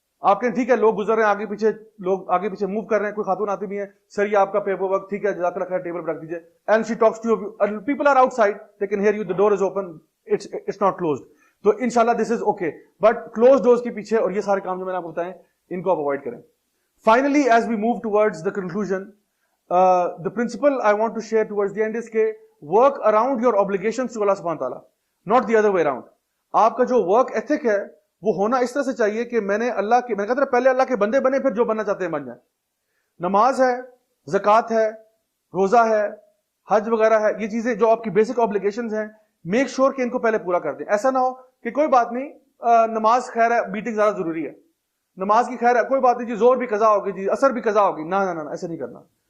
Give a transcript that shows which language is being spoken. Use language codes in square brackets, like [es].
[ur] آپ کہیں ٹھیک ہے لوگ گزر رہے ہیں آگے پیچھے, لوگ آگے پیچھے موو کر رہے ہیں, کوئی خاتون آتی بھی ہے, سر یہ آپ کا پیپر ورک, ٹھیک ہے جزاک اللہ خیر, ٹیبل پر رکھ دیجیے, [en] And she talks to you, people are outside, they can hear you, the door is open, it's not closed. [ur] تو انشاءاللہ [en] this is okay, but close doors [ur] کے پیچھے اور یہ سارے کام جو میں نے آپ کو بتائیں ان کو آپ اوائڈ کریں. [en] finally as we move towards the conclusion, the principle I want to share towards the end is [ur] کہ [en] work around your obligations to Allah subhanahu wa ta'ala, not the other way around. [ur] آپ کا جو work ethic ہے وہ ہونا اس طرح سے چاہیے کہ میں نے کہتا تھا پہلے اللہ کے بندے بنے, پھر جو بننا چاہتے ہیں بن جائیں. نماز ہے, زکوٰۃ ہے, روزہ ہے, حج وغیرہ ہے, یہ چیزیں جو آپ کی بیسک آبلیگیشنز ہیں, [en] make sure [ur] کہ ان کو پہلے پورا کر دیں. ایسا نہ ہو کہ کوئی بات نہیں, نماز خیر ہے, میٹنگ زیادہ ضروری ہے, نماز کی خیر ہے, کوئی بات نہیں جی, زور بھی قضا ہوگی جی, اثر بھی قضا ہوگی, نہ ایسا نہیں کرنا.